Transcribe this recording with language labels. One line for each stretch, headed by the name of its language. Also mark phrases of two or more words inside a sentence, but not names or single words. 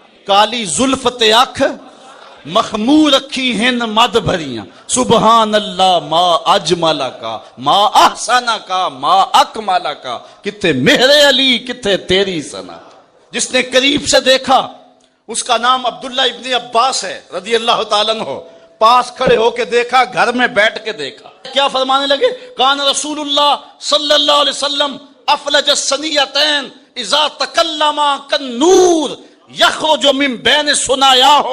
Punjabi: کالی زلفت اکھ مخمور رکھی ہن مد بھریاں
Arabic: سبحان اللہ ما اجمل کا ما احسن کا ما اکمل کا
Punjabi: کتے مہر علی کتے تیری ثنا.
Urdu: جس نے قریب سے دیکھا اس کا نام عبداللہ ابن عباس ہے
Arabic: رضی اللہ تعالیٰ عنہ.
Urdu: پاس کھڑے ہو کے دیکھا, گھر میں بیٹھ کے دیکھا, کیا فرمانے لگے؟
Arabic: کان رسول اللہ صلی اللہ علیہ وسلم افلج الثنیتین اذا تکلم کالنور یخرج من بین ثنایاہ.